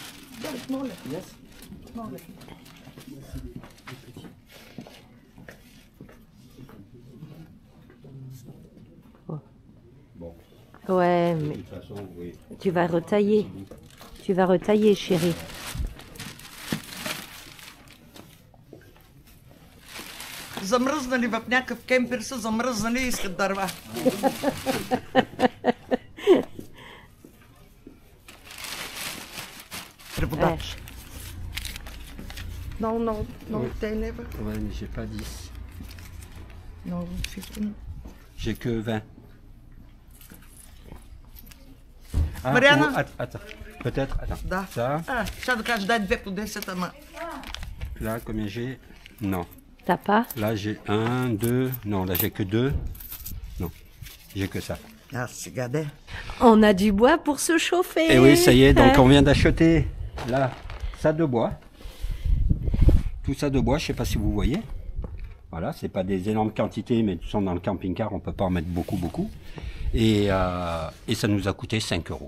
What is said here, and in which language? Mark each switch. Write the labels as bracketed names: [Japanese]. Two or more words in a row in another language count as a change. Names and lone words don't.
[French] Yes. Bon. Ouais, De mais toute façon, oui. tu vas retailler. Tu vas retailler, chérie. [Bulgarian] Замръзнали в някакъв кемпер са замръзнали и искат дърва. Преводач. [English] No, no, no, they never. [French] Ouais, mais j'ai pas 10. [English] No, 15. [French] J'ai que 20. Ah, Mariana? Attends, peut-être, attends. [Bulgarian] Да. [French] Ça, [Bulgarian] Ще да кажеш, дай 2 по 10, ама. [French] là, combien j'ai? Non. T'as pas? Là, j'ai 1, 2. Non, là, j'ai que 2. Non, j'ai que ça. [Bulgarian] Аз сега де. [French] On a du bois pour se chauffer. Et oui, ça y est, donc on vient d'acheter là, ça de bois. Tout ça de bois, je sais pas si vous voyez. Voilà, c'est pas des énormes quantités, mais sont dans le camping-car, on peut pas en mettre beaucoup. Et ça nous a coûté 5 €.